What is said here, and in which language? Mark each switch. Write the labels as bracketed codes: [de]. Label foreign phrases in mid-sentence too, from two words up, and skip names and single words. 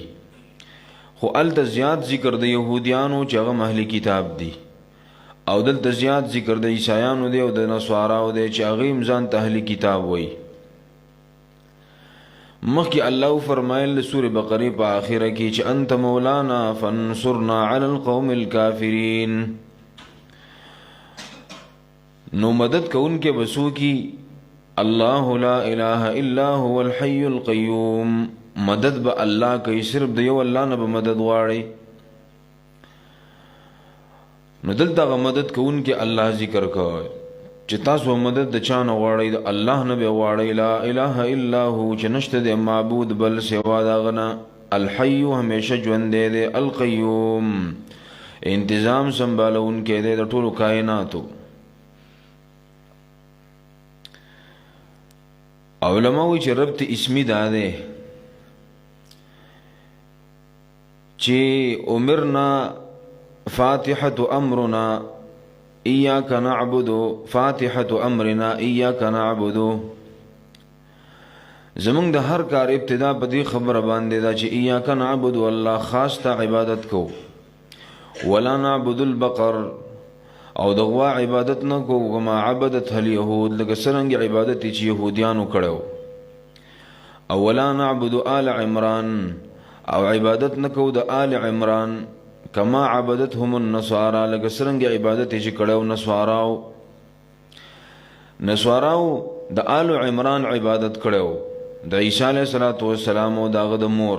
[ps] خو الته زیات ذکر د يهوديانو چې هغه [ar] اهل کتاب [ps] دي او دلته زیات ذکر د عیسایانو دی او د نصاراو دی چې هغه ځان ته [ar] اهل کتاب [ps] وایي. مخکې الله فرمایل سورې بقره په آخره کې چې [ar] انت مولانا فانصرنا علی القوم الکافرین. [ps] نو مدد کوونکې بسو کی [ar] الله لا اله الا هو الحي القيوم. [ps] مدد به الله کوي، صرف د یو الله نه به مدد غواړي. نو دلته غ مدد کوونکې الله ذکر کوي چې تاسو مدد د چا نه غواړئ؟ د الله نه به غواړئ. [ar] لا اله الا هو [ps] چې نشته د معبود بل سوا د هغه نه. الحي همیشه ژوندی دی، القیوم انتظام سنبالونکی دی د ټولو کائناتو. علماء وی چې ربط اسمی دا دی چې [ar] امرنا فاتحة امرنا ایاک نعبد، فاتحة امرنا ایاک نعبد. [ps] زمونږ د هر کار ابتدا په دې خبره باندې دا چې [ar] ایاک نعبد، [ps] الله خاص ته عبادت کو. [ar] ولا نعبد البقر، [ps] او د غوا عبادت نه کو [ar] کما عبدت اليهود، [ps] لکه څرنګه عبادت چې يهوديانو کړو. او [ar] ولا نعبد آل عمران، [ps] او عبادت نه کو د آل عمران [ar] کما عبدتهم النصارى، [ps] لکه څرنګه عبادت چې کړو نصاراو د آل عمران عبادت کړو، د عیسی علیه السلام او دغه د مور.